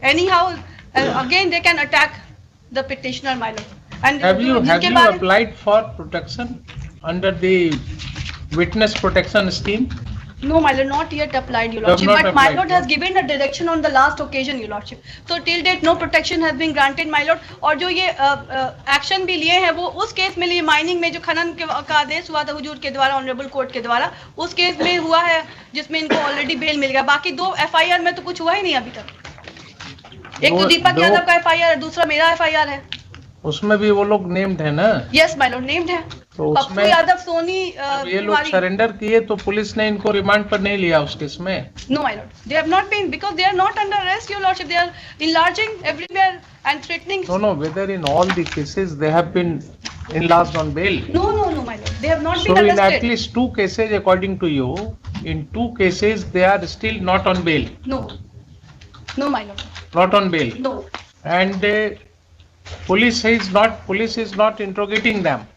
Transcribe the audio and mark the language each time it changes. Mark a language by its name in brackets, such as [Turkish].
[English] Anyhow, again they can attack the petitioner, my lord. And have you applied for protection under the witness protection scheme? No, my lord, not yet applied, your lordship. But my lord has given a direction on the last occasion, your lordship. So till date, no protection has been granted, my lord. [Hindi] और जो ये action भी लिए हैं, वो उस case में लिए माइनिंग में जो खनन का आदेश हुआ था हुजूर के द्वारा, ऑनरेबल कोर्ट के द्वारा, उस केस में हुआ है, जिसमें इनको ऑलरेडी बेल मिल गया। बाकी 2 FIR में तो कुछ हुआ ही नहीं अभी तक। एक तो दीपक यादव का FIR है, दूसरा मेरा FIR है। उसमें भी वो लोग नेम्ड है ना? [English] Yes my lord, named है। [Hindi] तो पप्पू यादव, सोनी, ये लोग सरेंडर किए तो पुलिस ने इनको रिमांड पर नहीं लिया उस केस में? [English] No my lord, they have not been, because they are not under arrest, your lordship. They are enlarging everywhere and threatening. No, whether in all the cases they have been enlarged on bail? No, my lord, they have not been arrested. arrested. So in at least 2 cases, according to you, in 2 cases they are still not on bail? No, my lord. Not on bail? No. And police is not interrogating them?